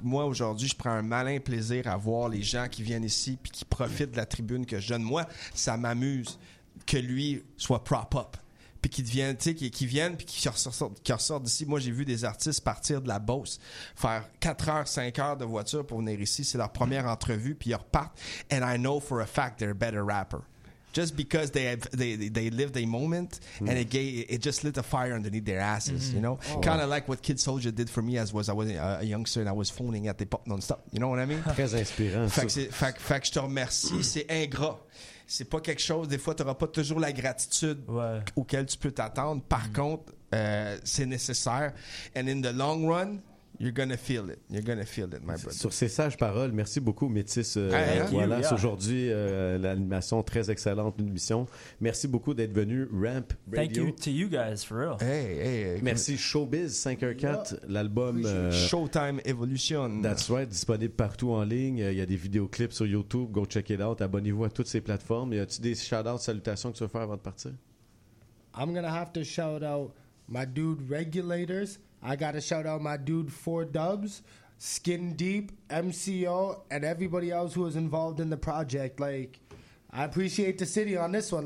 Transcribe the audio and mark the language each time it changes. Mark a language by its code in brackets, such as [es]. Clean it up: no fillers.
[fr] Moi, aujourd'hui, je prends un malin plaisir à voir les gens qui viennent ici puis qui profitent de la tribune que je donne. Moi, ça m'amuse que lui soit prop-up. Puis qui deviennent, tu sais, qui viennent, puis qui ressortent d'ici. Moi, j'ai vu des artistes partir de la Beauce, faire 4 heures, 5 heures de voiture pour venir ici. C'est leur première entrevue, puis ils repartent. [en] And I know for a fact they're a better rapper. Just because they lived a moment and it just lit a fire underneath their asses, you know? Like what Kid Soulja did for me as I was a youngster and I was phoning at the pop non-stop. You know what I mean? [fr] Très inspirant. Fait que je te remercie, c'est ingrat. C'est pas quelque chose, des fois, tu n'auras pas toujours la gratitude auquel tu peux t'attendre. Par contre, c'est nécessaire. [en] And in the long run, you're going to feel it. You're going to feel it, my brother. [fr] Sur ces sages paroles, merci beaucoup, Métis. Aujourd'hui, l'animation très excellente, une mission. Merci beaucoup d'être venu, Ramp Radio. [en] Thank you to you guys, for real. Hey. [fr] Merci, Showbiz 514, l'album... [en] Showtime Evolution. That's right, [fr] disponible partout en ligne. Il y a des vidéoclips sur YouTube. [en] Go check it out. [fr] Abonnez-vous à toutes ces plateformes. Y a-tu des shout-outs, salutations que tu veux faire avant de partir? [en] I'm going to have to shout out my dude Regulators. I got to shout out my dude, 4Dubs, Skin Deep, MCO, and everybody else who was involved in the project. Like, I appreciate the city on this one.